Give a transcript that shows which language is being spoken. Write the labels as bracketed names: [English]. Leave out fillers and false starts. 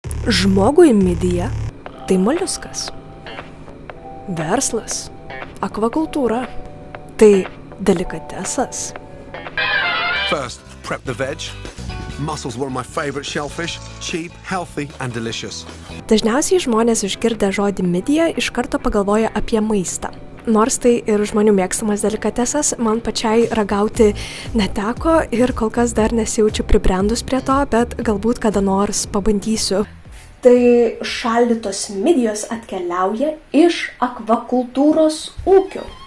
[Lithuanian] Žmogui midija tai moliuskas. Verslas, akvakultūra, tai delikatesas. [English] First, prep the veg. Mussels were my favorite shellfish, cheap, healthy and delicious. [Lithuanian] Dažniausiai žmonės išgirdę žodį midija iš karto pagalvoja apie maistą. Nors tai ir žmonių mėgstamas delikatesas, man pačiai ragauti neteko ir kol kas dar nesijaučiu pribrendus prie to, bet galbūt kada nors pabandysiu. Tai šaldytos midijos atkeliauja iš akvakultūros ūkių.